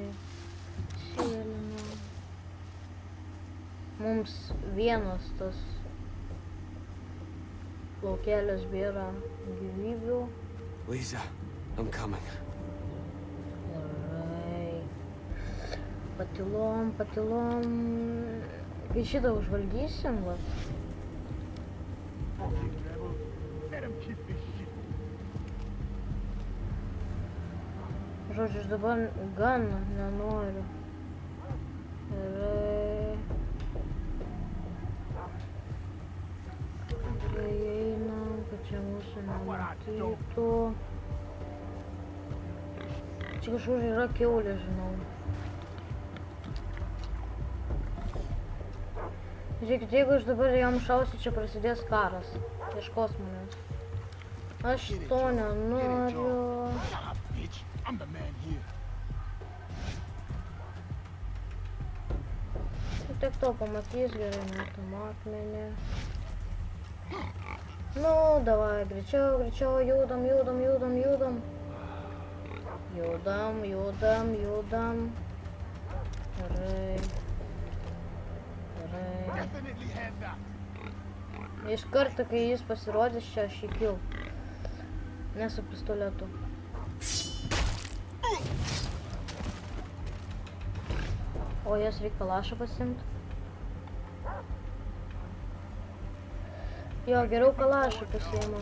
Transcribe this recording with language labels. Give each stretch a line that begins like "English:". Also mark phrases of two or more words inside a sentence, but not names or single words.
Lithuanian: Sėlinam. Mums vienas tas laukėlis bėra gyvybių.
English: Lisa, I'm coming.
Lithuanian: Gerai. Patilom, patilom. Kai šitą užvaldysim, vat.
English: Let him keep this shit.
Lithuanian: Žodžiu, aš dabar gan nenoriu. Gerai. Kai einam, kad čia mūsų nematytų. Čia kažkur yra kiaulė, žinau. Žiūrėkit, jeigu aš dabar jam šausiu, čia prasidės karas. Ieškos manęs. Aš to nenoriu.
English: Shut up, bitch. I'm the man here.
Lithuanian: Tiek to pamatys, gerai, metam akmenį.
Russian: Nu, davai,
Lithuanian: greičiau, greičiau, judam, judam, judam, judam. Judam, judam, judam. Gerai. Gerai.
English: Definitely had that.
Lithuanian: Iš karto, kai jis pasirodys, čia aš įkiu. Ne su pistoletu. O jas reikia kalašą pasiimti. Jo, geriau kalašą pasiimam.